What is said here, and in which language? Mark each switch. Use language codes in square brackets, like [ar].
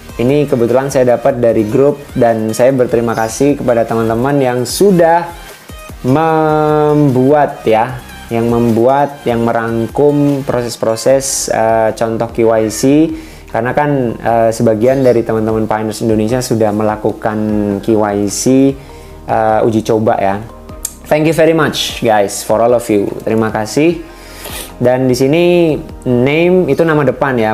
[id] Ini kebetulan saya dapat dari grup dan saya berterima kasih kepada teman-teman yang sudah membuat ya, yang merangkum proses-proses contoh QYC, karena kan sebagian dari teman-teman Pioneers Indonesia sudah melakukan QYC uji coba ya. [en] Thank you very much guys for all of you. [id] Terima kasih. Dan di sini name itu nama depan ya.